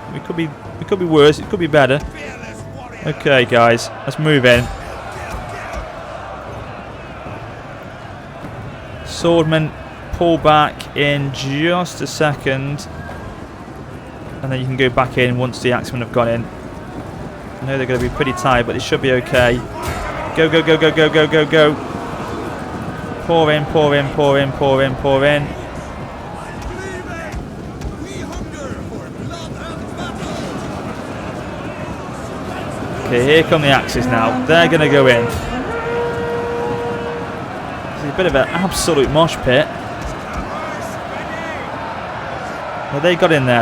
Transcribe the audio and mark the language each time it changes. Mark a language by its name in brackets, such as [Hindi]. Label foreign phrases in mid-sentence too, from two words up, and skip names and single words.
[English] We could be worse. It could be better. Okay, guys, let's move in. Swordmen, pull back in just a second, and then you can go back in once the axemen have gone in. I know they're going to be pretty tight, but it should be okay. Go, go, go, go, go, go, go, go. Pour in, pour in, pour in, pour in, pour in. Okay, here come the axes now. They're going to go in. This is a bit of an absolute mosh pit. Well, they got in there.